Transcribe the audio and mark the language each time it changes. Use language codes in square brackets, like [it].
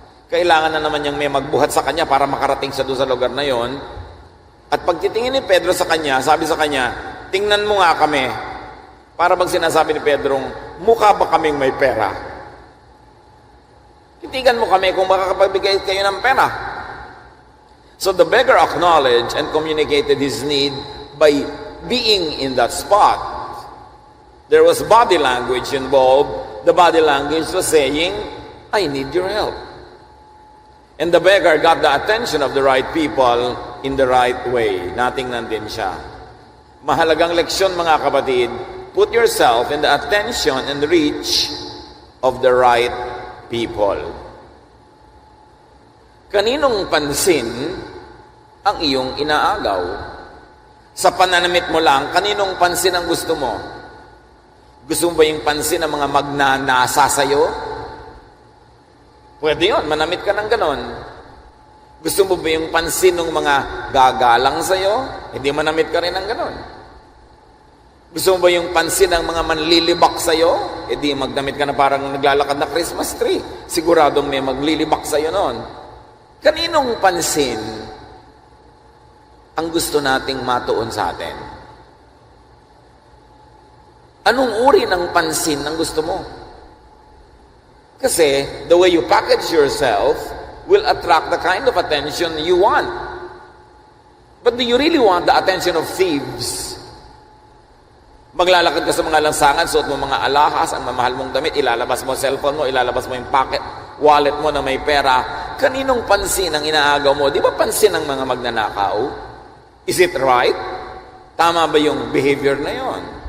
[tl] Kailangan na naman niyang may magbuhat sa kanya para makarating siya doon sa lugar na yon. At pagtitingin ni Pedro sa kanya, sabi sa kanya, "Tingnan mo nga kami." Para bang sinasabi ni Pedro, mukha ba kaming may pera? Titigan mo kami kung makakapagbigay kayo ng pera. [en] So the beggar acknowledged and communicated his need by being in that spot. There was body language involved. The body language was saying, "I need your help." And the beggar got the attention of the right people in the right way. [tl] Natingnan din siya. [en] Mahalagang leksyon, mga kapatid. Put yourself in the attention and reach of the right people. [tl] Kaninong pansin ang iyong inaagaw? Sa pananamit mo lang, kaninong pansin ang gusto mo? Gusto mo ba yung pansin ng mga magnanasa sa'yo? Pwede yun, manamit ka ng ganon. Gusto mo ba yung pansin ng mga gagalang sa'yo? Hindi manamit ka rin ng ganon. Gusto mo ba yung pansin ng mga manlilibak sa'yo? E di magdamit ka na parang naglalakad na Christmas tree. Siguradong may maglilibak sa'yo noon. Kaninong pansin ang gusto nating matuon sa atin? Anong uri ng pansin ang gusto mo? [en] Kasi the way you package yourself will attract the kind of attention you want. But do you really want the attention of thieves? [tl] Maglalakad ka sa mga lansangan, suot mo mga alahas, ang mamahal mong damit, ilalabas mo cellphone mo, ilalabas mo yung pocket, wallet mo na may pera. Kaninong pansin ang inaagaw mo? Di ba pansin ng mga magnanakaw? [en] Is it right? [tl] Tama ba yung behavior na yon?